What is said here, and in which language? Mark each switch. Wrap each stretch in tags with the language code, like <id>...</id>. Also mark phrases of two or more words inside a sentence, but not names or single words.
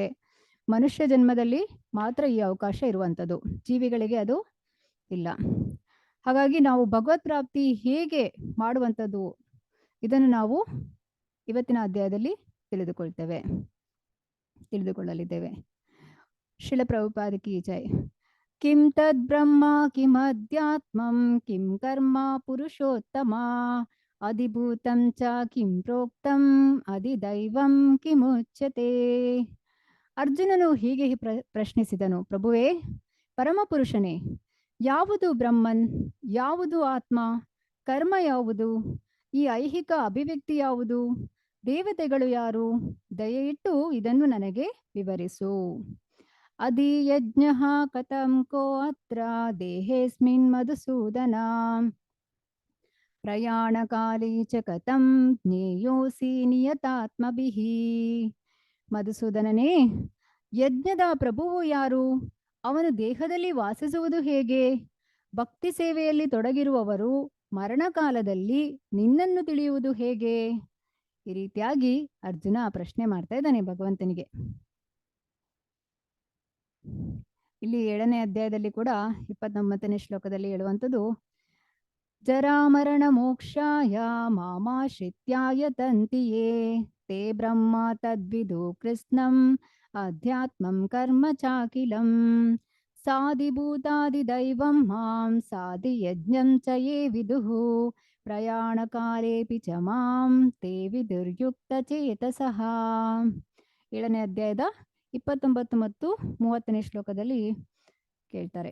<kn>ಮನುಷ್ಯ ಜನ್ಮದಲ್ಲಿ ಮಾತ್ರ ಈ ಅವಕಾಶ ಇರುವಂಥದ್ದು, ಜೀವಿಗಳಿಗೆ ಅದು ಇಲ್ಲ. ಹಾಗಾಗಿ ನಾವು ಭಗವತ್ ಪ್ರಾಪ್ತಿ ಹೇಗೆ ಮಾಡುವಂಥದ್ದು ಇದನ್ನು ನಾವು ಇವತ್ತಿನ ಅಧ್ಯಾಯದಲ್ಲಿ ತಿಳಿದುಕೊಳ್ಳಲಿದ್ದೇವೆ.</kn> <hi>श्रील प्रभुपाद की जय.</hi> <sa>ಕಿಂ ತದ್ ಬ್ರಹ್ಮ ಕಿಂ ಅಧ್ಯಾತ್ಮಂ ಕಿಂ ಕರ್ಮ ಪುರುಷೋತ್ತಮ ಅಧಿಭೂತಂ ಚ ಕಿಂ ಪ್ರೋಕ್ತಂ ಅಧಿದೈವಂ ಕಿಮುಚ್ಯತೆ.</sa> <kn>ಅರ್ಜುನನು ಹೀಗೆ ಪ್ರಶ್ನಿಸಿದನು, ಪ್ರಭುವೇ, ಪರಮಪುರುಷನೇ, ಯಾವುದು ಬ್ರಹ್ಮನ್, ಯಾವುದು ಆತ್ಮ, ಕರ್ಮ ಯಾವುದು, ಈ ಐಹಿಕ ಅಭಿವ್ಯಕ್ತಿ ಯಾವುದು, ದೇವತೆಗಳು ಯಾರು? ದಯೆಯಿಟ್ಟು ಇದನ್ನು ನನಗೆ ವಿವರಿಸು.</kn> <sa>ಅಧಿಯಜ್ಞಃ ಕಥಂ ಕೋ ಅತ್ರ ದೇಹೇಸ್ಮಿನ್ ಮಧುಸೂದನ ಪ್ರಯಾಣಕಾಲೇ ಚ ಕಥಂ ಜ್ಞೇಯೋಸಿ ನಿಯತಾತ್ಮಭಿಃ</sa> <kn>ಮಧುಸೂದನನೇ, ಯಜ್ಞದ ಪ್ರಭುವು ಯಾರು? ಅವನು ದೇಹದಲ್ಲಿ ವಾಸಿಸುವುದು ಹೇಗೆ? ಭಕ್ತಿ ಸೇವೆಯಲ್ಲಿ ತೊಡಗಿರುವವರು ಮರಣಕಾಲದಲ್ಲಿ ನಿನ್ನನ್ನು ತಿಳಿಯುವುದು ಹೇಗೆ? ಈ ರೀತಿಯಾಗಿ ಅರ್ಜುನ ಪ್ರಶ್ನೆ ಮಾಡ್ತಾ ಇದ್ದಾನೆ ಭಗವಂತನಿಗೆ. ಇಲ್ಲಿ 7ನೇ ಅಧ್ಯಾಯದಲ್ಲಿ ಕೂಡ 29ನೇ ಶ್ಲೋಕದಲ್ಲಿ ಹೇಳುವಂಥದ್ದು,</kn> <sa>ಜರಾಮರಣ ಮೋಕ್ಷಾಯ ಮಾಮಾಶ್ರಿತ್ಯಾಯ ತಂತಿಯೇ ತೇ ಬ್ರಹ್ಮ ತದ್ವಿದು ಕೃಷ್ಣಂ ಅಧ್ಯಾತ್ಮಂ ಕರ್ಮ ಚಾಕಿಲಂ ಸಾಧಿಭೂತಾದಿದೈವಂ ಮಾಂ ಸಾಧಿ ಯಜ್ಞಂ ಚ ಯೇ ವಿದುಃ ಪ್ರಯಾಣಕಾಲೇಪಿ ಚ ಮಾಂ ತೇ ವಿದುರ್ಯುಕ್ತ ಚೇತಸಃ.</sa> <kn>7ನೇ ಅಧ್ಯಾಯದ 29 ಮತ್ತು 30ನೇ ಶ್ಲೋಕದಲ್ಲಿ ಕೇಳ್ತಾರೆ.</kn>